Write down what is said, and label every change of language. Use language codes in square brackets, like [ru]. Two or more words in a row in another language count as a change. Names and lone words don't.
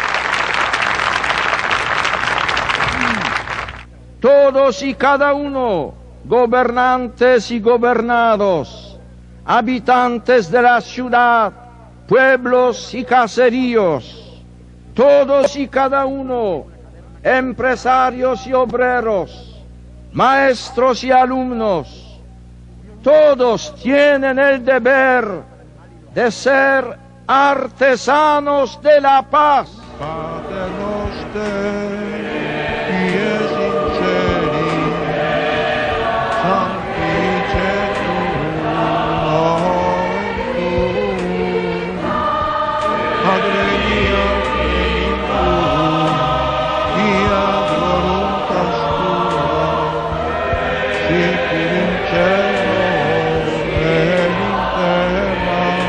[es] Todos y cada uno, gobernantes y gobernados, habitantes de la ciudad, pueblos y caseríos, todos y cada uno, empresarios y obreros, maestros y alumnos, todos tienen el deber de ser artesanos de la paz. [la] Pater noster, qui es in celi, sanctificetur nomen tuum, adveniat regnum tuum, fiat voluntas tua, sicur in cielo et in terra.